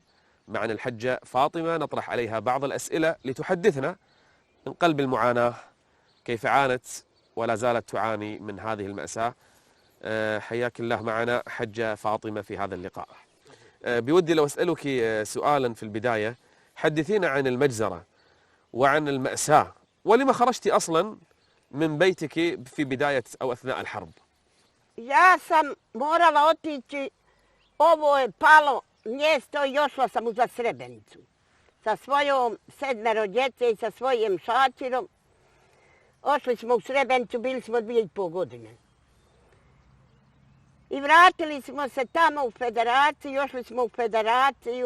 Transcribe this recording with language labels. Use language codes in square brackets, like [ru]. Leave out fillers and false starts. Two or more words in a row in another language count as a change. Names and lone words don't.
[ar] معنا الحجة فاطمة نطرح عليها بعض الأسئلة لتحدثنا من قلب المعاناة كيف عانت ولا زالت تعاني من هذه المأساة. حياك الله معنا حجة فاطمة في هذا اللقاء. بودي لو أسألك سؤالا في البداية، حدثينا عن المجزرة وعن المأساة، ولما خرجت أصلا من بيتك في بداية أو أثناء الحرب؟ [bs] Ja sam morala otići, ovo je palo mjesto i ošla sam za Srebrenicu. Sa svojom 7 djece i sa svojim šačirom. Ošli smo u Srebrenicu, bili smo 2,5 godine. I vratili smo se tamo u Federaciju, ošli smo u Federaciju.